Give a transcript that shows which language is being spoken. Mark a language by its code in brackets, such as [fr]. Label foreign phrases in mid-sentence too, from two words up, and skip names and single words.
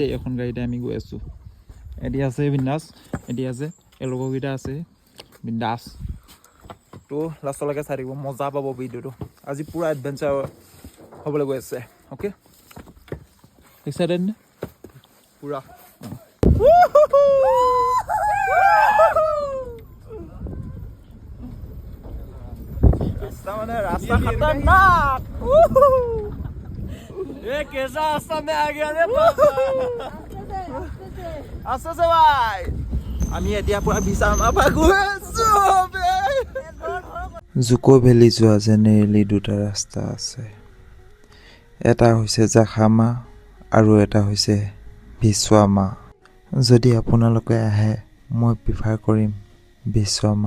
[as] এখন গাড়ীতে আমি গৈ আছোঁ। এটি আছে বিন্দাছ, এটি আছে এই লগৰকেইটা আছে বিন্দাছ। তো লাষ্টলৈকে চাই থাকিব, মজা পাব ভিডিঅ'টো। আজি পূৰা এডভেঞ্চাৰ হ'বলৈ গৈ আছে। অ'কে, এক্সাইটেড নে? [hi] পূৰা रास्ता मैंने रास्ता खतरनाक। ये कैसा रास्ता में आ गया रे आस्ते से भाई। [as] আমি এতিয়া পুৰা বিছামা পৰা গৈ আছো। জুকো ভেলী যোৱা জেনেৰেলি দুটা ৰাস্তা আছে, এটা হৈছে জাখামা আৰু এটা হৈছে বিছৱামা। যদি আপোনালোকে আহে মই প্ৰিফাৰ কৰিম বিছৱামা।